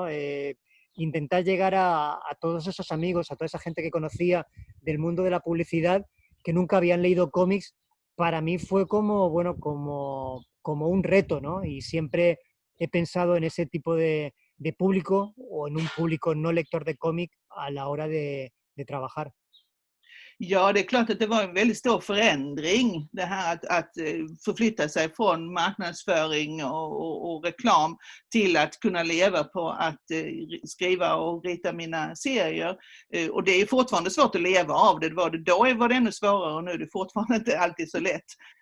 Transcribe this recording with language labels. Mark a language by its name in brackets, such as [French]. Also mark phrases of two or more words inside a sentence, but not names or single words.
[Spanish] Intentar llegar a todos esos amigos, a toda esa gente que conocía del mundo de la publicidad, que nunca habían leído cómics, para mí fue como un reto, ¿no? Y siempre he pensado en ese tipo de público o en un público no lector de cómic a la hora de trabajar. [Swedish] Ja, det är klart att det var en väldigt stor förändring det här att förflytta sig från marknadsföring och reklam till att kunna leva på att skriva och rita mina serier. Och det är fortfarande svårt att leva av det. Då var det ännu svårare och nu är det fortfarande inte alltid så lätt.